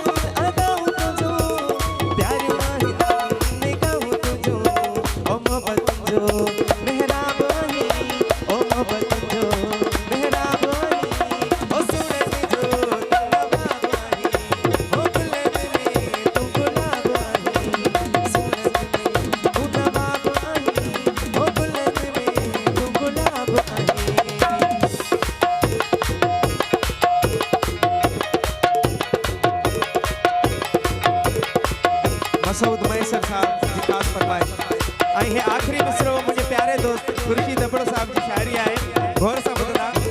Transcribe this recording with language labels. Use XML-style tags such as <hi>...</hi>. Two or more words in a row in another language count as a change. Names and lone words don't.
<sd>अदाओं तो जो प्यार वाहिद निगाहों तो जो, ओ मोहब्बत जो मेहराब आई, ओ मोहब्बत जो मेहराब आई, ओ सुनन जो तू नवाब आई, ओ गुलन में तू गुलाब आई, सुनन में तू नवाब आई, ओ गुलन में तू गुलाब आई। मसूद मैसर साहब जी ख़ासि फरमाइश ऐं हे आख़िरी मिसरो मुंहिंजे प्यारे दोस्त खुर्शीद दबड़ो साहब जी शाइरी आहे, गौर सां ॿुधंदा।</sd>